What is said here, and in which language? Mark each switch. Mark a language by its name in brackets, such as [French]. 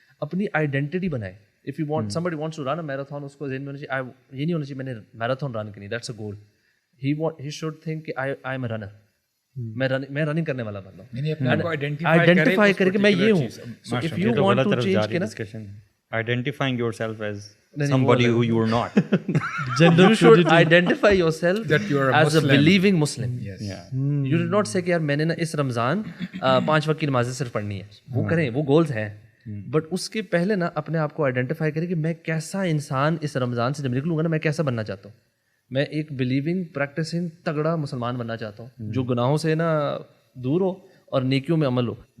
[Urdu] اپنی آئیڈینٹی بنائے. [English] if you want somebody wants to run a marathon, [Urdu] اس کو ذہن میں ہونا چاہیے یہ نہیں ہونا چاہیے میں نے میراتھن رن کرنی, [English] That's a goal. he should think کہ I am a runner, [Urdu] میں رننگ کرنے والا بندہ ہوں. آئیڈینٹیفائی کر کے میں یہ ہوں. [English] so if you want to change [Urdu] کے نا [English] identifying yourself as somebody who you are not. You should identify yourself as a believing Muslim. You did not say [Urdu] کہ یار میں نے نا اس رمضان 5 وقت کی نمازیں صرف پڑھنی ہے. وہ کریں, وہ گولز ہیں, بٹ اس کے پہلے نا اپنے آپ کو آئیڈینٹیفائی کریں کہ میں کیسا انسان اس رمضان سے جب نکلوں گا نا میں کیسا بننا چاہتا ہوں. میں ایک بلیونگ پریکٹسنگ تگڑا مسلمان بننا چاہتا ہوں جو گناہوں سے نا دور ہو اور نیکیوں میں عمل ہو.